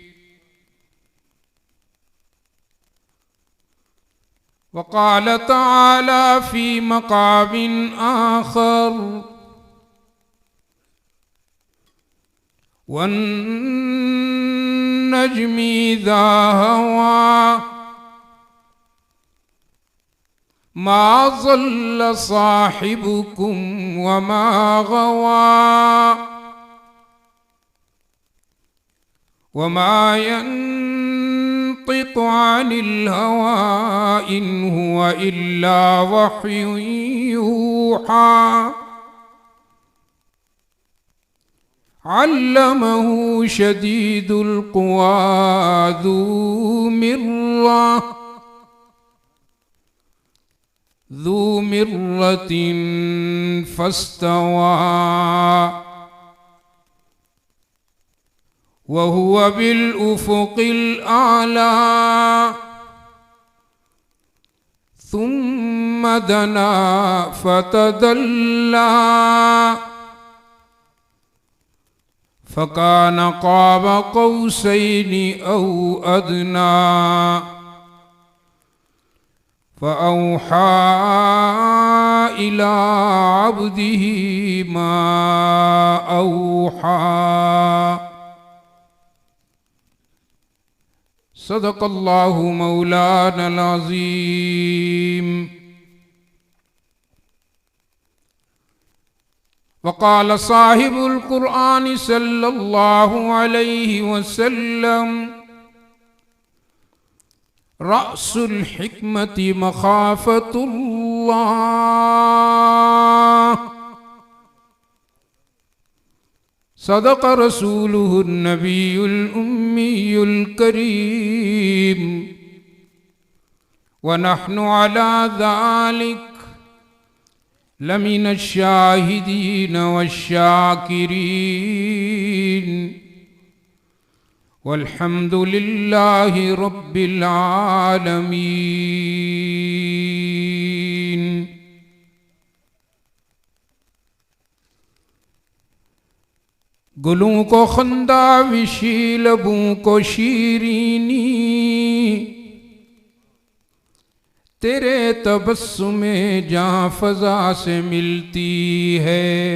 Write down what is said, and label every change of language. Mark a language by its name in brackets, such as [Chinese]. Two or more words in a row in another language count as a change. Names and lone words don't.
[Arabic] وقال تعالى في مقام آخر والنجم إذا هوى ما ضل صاحبكم وما غوى وما ينطق عن الهوى إن هو إلا وحي يوحى علمه شديد القوى ذو مرة فاستوى وهو بالأفق الأعلى ثم دنا فتدلى فكان قاب قوسين أو أدنى فأوحى إلى عبده ما أوحى. صدق الله مولانا العظيم. وقال صاحب القرآن صلى الله عليه وسلم رأس الحكمة مخافة الله صدق رسوله النبي الأمي الكريم ونحن على ذلك لمن الشاهدين والشاكرين والحمد لله رب العالمين. [Urdu] گلوں کو خندہ وشی لبوں کو شیرینی ترے تبسم جاں فزا سے ملتی ہے.